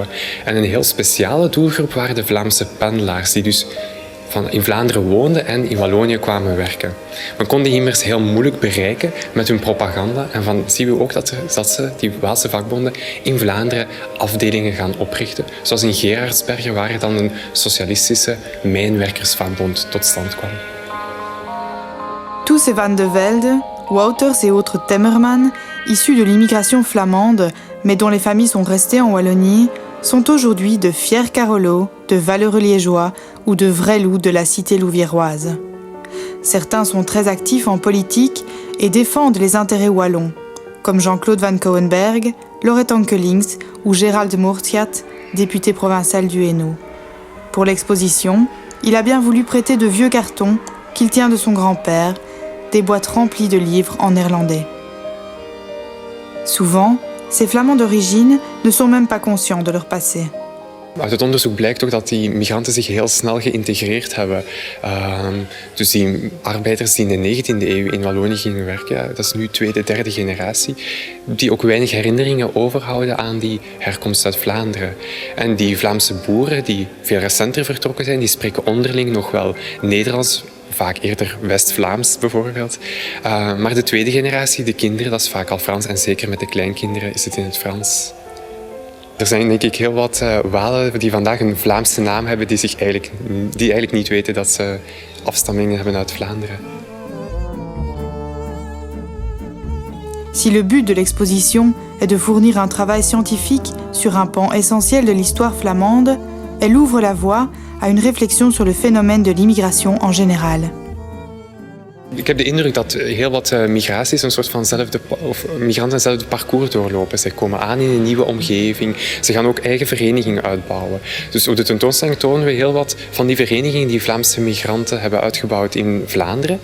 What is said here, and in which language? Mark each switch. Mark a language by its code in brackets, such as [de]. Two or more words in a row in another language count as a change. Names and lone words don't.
[nl] En een heel speciale doelgroep waren de Vlaamse pendelaars die dus in Vlaanderen woonden en in Wallonië kwamen werken. Men kon die immers heel moeilijk bereiken met hun propaganda. En van zien we ook dat ze, die Waalse vakbonden, in Vlaanderen afdelingen gaan oprichten. Zoals in Gerardsbergen, waar dan een socialistische mijnwerkersvakbond tot stand kwam. [fr] Tous ces Van de Velde, Wouters et autres Temmerman, issus de l'immigration flamande, mais dont les familles sont restées en Wallonie, sont aujourd'hui de fiers Carolos, de valeureux liégeois ou de vrais loups de la cité louviéroise. Certains sont très actifs en politique et défendent les intérêts wallons, comme Jean-Claude Van Coenberg, Laurette Ankelings ou Gérald Moortjat, député provincial du Hainaut. Pour l'exposition, il a bien voulu prêter de vieux cartons qu'il tient de son grand-père, des boîtes remplies de livres en néerlandais. Souvent, ces Flamands d'origine ne sont même pas conscients de leur passé. [nl] Uit het onderzoek blijkt ook dat die migranten zich heel snel geïntegreerd hebben. Dus die arbeiders die in de 19e eeuw in Wallonië gingen werken, dat is nu tweede, derde generatie, die ook weinig herinneringen overhouden aan die herkomst uit Vlaanderen. En die Vlaamse boeren die veel recenter vertrokken zijn, die spreken onderling nog wel Nederlands vaak eerder West-Vlaams bijvoorbeeld. Maar de tweede generatie, de kinderen, dat is vaak al Frans. En zeker met de kleinkinderen is het in het Frans. Er zijn denk ik heel wat Walen die vandaag een Vlaamse naam hebben die eigenlijk niet weten dat ze afstammingen hebben uit Vlaanderen. [fr] Si le but de l'exposition est de fournir un travail scientifique sur un pan essentiel de l'histoire flamande, elle ouvre la voie à une réflexion sur le phénomène de l'immigration en général. [nl] Ik heb de indruk dat heel wat migraties een soort van migranten hetzelfde parcours doorlopen. Ze komen aan in een nieuwe omgeving. Ze gaan ook eigen verenigingen uitbouwen. Dus op de tentoonstelling tonen we heel wat van die verenigingen die Vlaamse migranten hebben uitgebouwd in Vlaanderen.